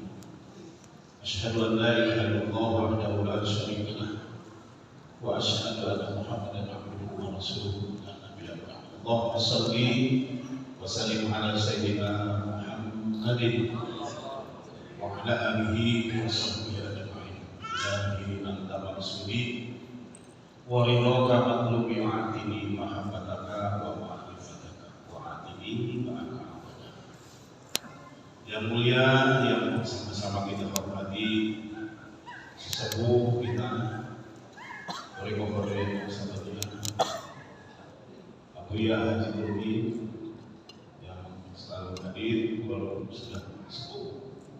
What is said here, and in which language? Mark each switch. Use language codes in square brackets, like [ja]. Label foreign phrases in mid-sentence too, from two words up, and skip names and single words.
[ar] أشهد أن لا إله إلا الله وحده لا شريك له وأشهد أن محمدا عبده ورسوله لا نبي بعده. اللهم صل وسلم على سيدنا محمد وعلى آله وصحبه أجمعين. إلهي أنت مقصودي ورضاك مطلوبي آتني محبتك ومعرفتك وآتني معك. [id] Yang mulia, yang sama-sama kita hormati, sesepuh kita, Korek-korek sahabatnya Abuya Haji Nurdin yang selalu hadir walaupun sudah sepuh.